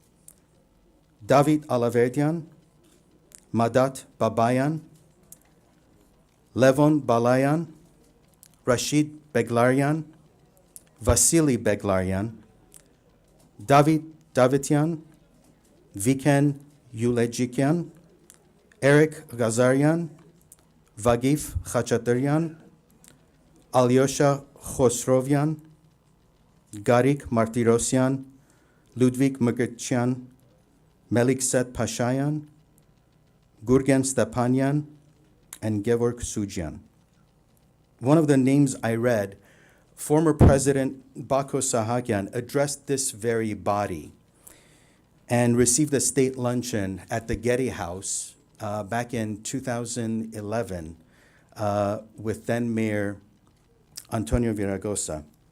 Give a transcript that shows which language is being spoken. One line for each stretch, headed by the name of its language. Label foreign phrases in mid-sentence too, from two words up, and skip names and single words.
English: David Alaverdian, Madat Babayan, Levon Balayan, Rashid Beglarian, Vasily Beglarian, David Davitian, Viken Yulejikian, Eric Gazarian, Vagif Khachataryan, Alyosha Khosrovian, Garik Martirosyan, Ludwig Mugurtyan, Melikset Pashayan, Gurgen Stepanyan, and Gevorg Sujian. One of the names I read, former President Bako Sahakyan addressed this very body and received a state luncheon at the Getty House back in 2011 with then Mayor Antonio Viragosa.